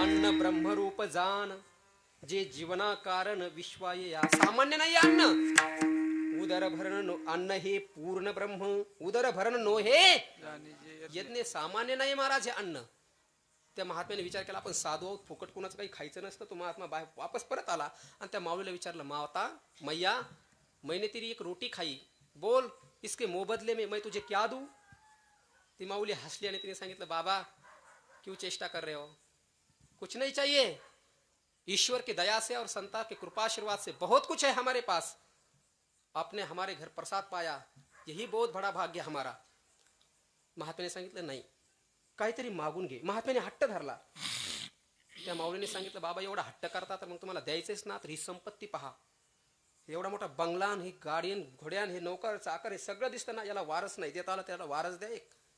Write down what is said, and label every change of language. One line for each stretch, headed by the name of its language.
Marathi: अन्न ब्रह्मरूप जान जे जीवना कारण विश्वाय या सामान्य नाही अन्न उदर भरण नो अन्न हे पूर्ण ब्रह्म उदर भरण नो हे यज्ञ सामान्य नाही महाराज हे अन्न. त्या महात्म्याने विचार केला आपण साधू आहोत फुकट कोणाचं काही खायचं नसतं. तो महात्मा बाहेर वापस परत आला आणि त्या माऊलीला विचारलं
Hindi: मावता मैया मैंने तेरी एक रोटी खाई बोल इसके मुंह बदले में मैं तुझे क्या दूं.
Marathi: ती माऊली हंसली आणि तिने सांगितलं
Hindi: बाबा क्यों चेष्टा कर रहे हो कुछ नहीं चाहिए ईश्वर की दया से और संता के कृपाशीर्वाद से बहुत कुछ है हमारे पास. आपने हमारे घर प्रसाद पाया यही बहुत बड़ा भाग्य हमारा.
Marathi: महात्म्याने सांगितलं नाही काहीतरी मागून घे. महात्म्याने हट्ट धरला. त्या माऊलीने सांगितलं बाबा एवढा हट्ट करता तर मग तुम्हाला द्यायचंच ना तर ही संपत्ती पहा. एवढा मोठा बंगलान ही गाडीन घोड्यान हे नौकर चाकर हे सगळं दिसतं ना याला वारस नाही देता आला त्याला वारस द्या एक.